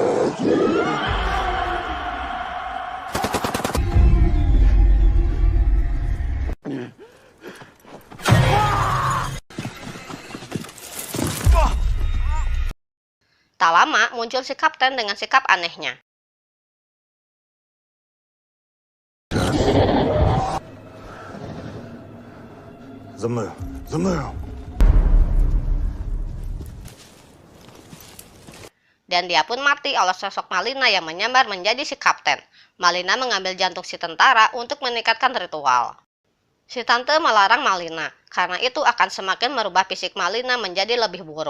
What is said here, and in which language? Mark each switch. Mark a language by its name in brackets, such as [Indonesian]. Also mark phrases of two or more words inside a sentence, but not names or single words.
[Indonesian] Tak lama muncul si kapten dengan sikap anehnya. [Ukrainian] За мною! За мною! [Indonesian] Dan dia pun mati oleh sosok Malina yang menyamar menjadi si kapten. Malina mengambil jantung si tentara untuk meningkatkan ritual. Si tante melarang Malina, karena itu akan semakin merubah fisik Malina menjadi lebih buruk.